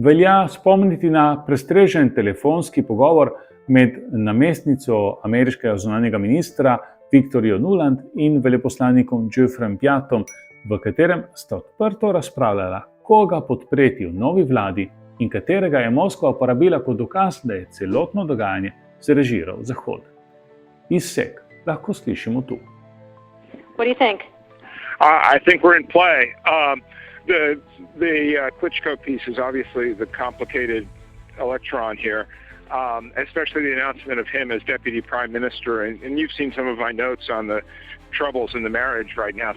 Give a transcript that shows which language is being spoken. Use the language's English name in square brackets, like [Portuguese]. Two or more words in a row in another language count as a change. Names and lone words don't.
[Slovenian] Velja spomniti na prestrežen telefonski pogovor med namestnico ameriškega zunanjega ministra Victorio Nuland in veleposlanikom Geoffreyjem Pyattom, v katerem sta odprto razpravljala, koga podpreti v novi vladi in katerega je Moskva uporabila kot dokaz, da je celotno dogajanje zrežiral Zahod. Izsek lahko slišimo tu. [English] What do you think? I think we're in play. The Klic piece is obviously the complicated electron here, especially the announcement of him as deputy prime minister. And you've seen some of my notes on the troubles in the marriage right now.